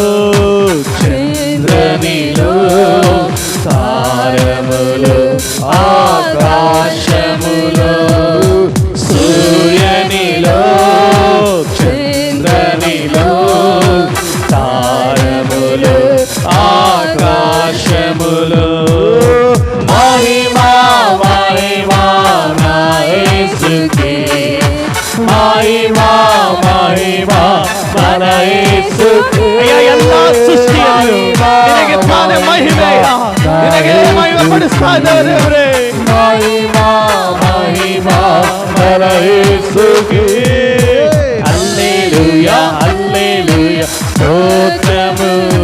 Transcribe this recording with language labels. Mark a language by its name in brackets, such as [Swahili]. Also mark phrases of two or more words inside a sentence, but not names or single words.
[Telugu] చంద్రనిలో తారములు ఆకాశములో సూర్యనిలో చంద్రనిలో తారములు ఆకాశములో మహిమా మహిమా నా యేసుకే మహిమా మహిమಾ [Kannada] ನನ್ನ ಯೇಸುಕ್ಕೆ ಎಲ್ಲ ಸೃಷ್ಟಿಯಲ್ಲಿ ನಿನಗೆ ತಾನೇ ಮಹಿಮೆಯ ನಿನಗೆ ಮಹಿಮೆ ಪಡಿಸ್ತಾ ಇದ್ದಾರೆ ದೇವರೇ ಮಹಿಮಾ ಮಹಿಮಾ ನನ್ನ ಯೇಸುಕ್ಕೆ [Telugu] హల్లెలూయా హల్లెలూయా స్తోత్రము